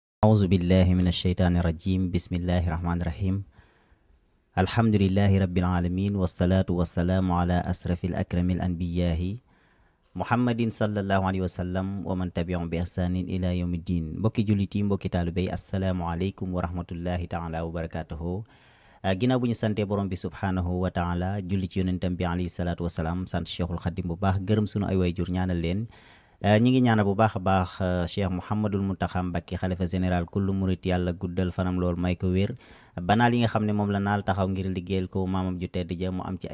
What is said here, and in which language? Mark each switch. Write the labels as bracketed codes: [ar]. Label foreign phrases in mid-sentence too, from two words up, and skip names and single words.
[ar] أعوذ بالله من الشيطان الرجيم بسم الله الرحمن الرحيم الحمد لله رب العالمين والصلاة والسلام على أشرف الأكرم الأنبياء محمد صلى الله عليه وسلم ومن تبعهم بإحسان إلى يوم الدين [wo] mbokki jullit yi mbokki taalibe yi [ar] السلام عليكم ورحمة الله تعالى وبركاته [wo] ginnaaw bu ñu santee borom bi [ar] سبحانه وتعالى [wo] julli ci yonentam bi [ar] عليه الصلاة والسلام [wo] sant Cheikhul Khadim bu baax gërëm sunu ay waajur ñaanal leen ñi ngi ñaanal bu baax a baax Cheikh Mouhamadul Mountakha Mbacké xalifa général kullu murit yàlla guddal fanam lool may ko wér banaal yi nga xam ne moom la naal taxaw ngir liggéeyal ko maamam ju tedd ja mu am ci